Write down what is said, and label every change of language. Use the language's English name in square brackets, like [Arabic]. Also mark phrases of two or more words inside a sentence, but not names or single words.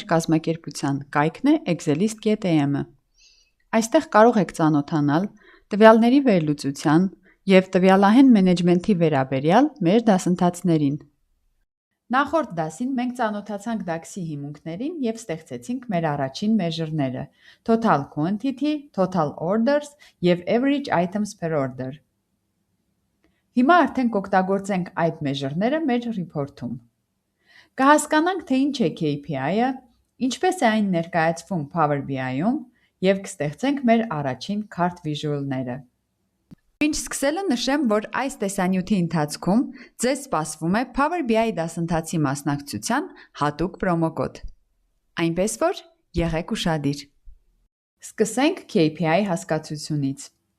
[Armenian] կազմակերպության կայքն է excelist.am-ը։ Այստեղ կարող եք ծանոթանալ տվյալների վերլուծության և տվյալահեն մենեջմենթի վերաբերյալ մեր դասընթացներին։ Նախորդ դասին մենք ծանոթացանք DAX-ի հիմունքներին և ստեղծեցինք մեր առաջին մեժրները՝ [English] Total Quantity, Total Orders [Armenian] և [English] Average Items per Order։ [Armenian] Հիմա արդեն կօգտագործենք այդ մեժրները մեր ռիփորթում։ Կհասկանանք, թե ինչ է KPI-ը, ինչպես է այն ներկայացվում Power BI-ում և կստեղծենք մեր առաջին [English] Chart Visual- [Armenian] ները։ Ինչ սկսելը նշեմ, որ այս տեսանյութի ընթացքում ձեզ սպասվում է Power BI դասընթացի մասնակցության հատուկ պրոմոկոդ։ Այնպես որ եղեք ուշադիր։ Սկսենք KPI հասկացությունից։